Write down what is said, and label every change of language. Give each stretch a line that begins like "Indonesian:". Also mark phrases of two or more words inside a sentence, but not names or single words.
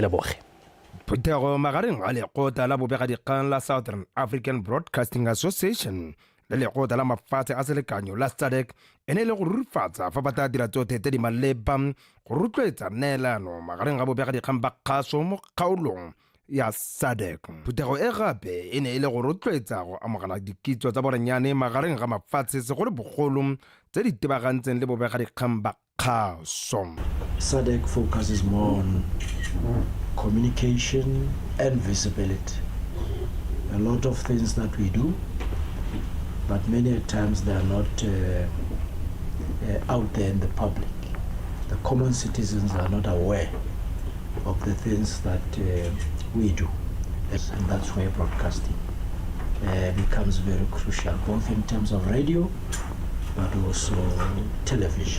Tswana: Phuthego magareng a lekgotla la bobega dikgang la Southern African Broadcasting Association le lekgotla la mafatshe a selekanyo la SADC e ne le go rurifatsa fa ba tla dira tsotlhe tse di maleba go rotloetsa neelano magareng a bobega dikgang ba kgaso mo kgaolong ya SADC. Phuthego e gape e ne e le go rotloetsa go amogela dikitso tsa borenyane magareng ga mafatshe segolo bogolo tse di tebagantseng le bobega dikgang ba kgaso.
English: SADC focuses more on communication and visibility. A lot of things that we do, but many times they are not out there in the public. The common citizens are not aware of the things that we do, and that's where broadcasting becomes very crucial, both in terms of radio but also television.